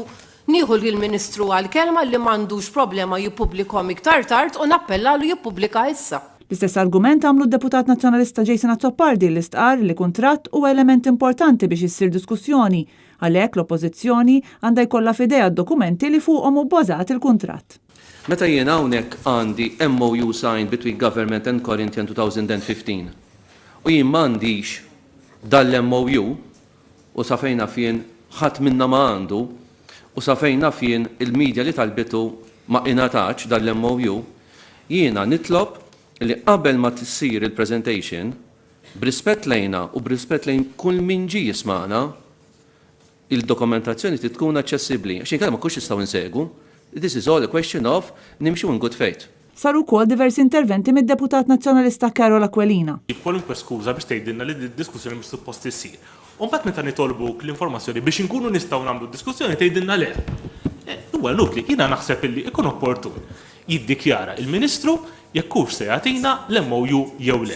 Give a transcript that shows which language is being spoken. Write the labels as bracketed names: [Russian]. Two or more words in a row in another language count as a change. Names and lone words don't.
[Maltese] Nieħu lill-Ministru għall-kelma li m'għandux problema jippubblikhom iktar tard u nappella lu jippubblika issa. L-istess argument għamlu d-Deputat Nazzjonalista Jason Azzopardi li stqar li kuntratt huwa element importanti biex issir diskussjoni, għalhekk l-Oppożizzjoni għandha jkollha f'idejha d-dokumenti li fuqhom hu bbażat il-kuntratt. Meta jien hawnhekk għandi [English] MOU signed between Government and Corinthian 2015 [Maltese] u jien m'għandix dal-MOU u sa fejna fien ħadd minna ma għandu u sa fejna fien il-medja li talbitu ma ingħatax dal-MOU, jiena nitlob li qabel ma tissir il-presentation b'rispett lejna u b'rispett lejn kull min ġie jisma'na il-dokumentazzjoni tkun aċċessibbli. Għax inkella ma kux jistgħu insegu. [English] This is all a question of nimxu in good faith. [Maltese] Saru wkoll diversi interventi mid-Deputat Nazzjonalista Carol Aquilina. Kwalunkwe skuża biex tgħidilna li d-diskussjoni mhux suppost issir. U mbagħad meta nitolbuk l-informazzjoni biex inkunu nistgħu nagħmlu d-diskussjoni tgħidilna le. Huwa nutli jiena naħseb illi ikun opportun jiddikjara il-Ministru jekk hux se jagħtina l-MOU jew le.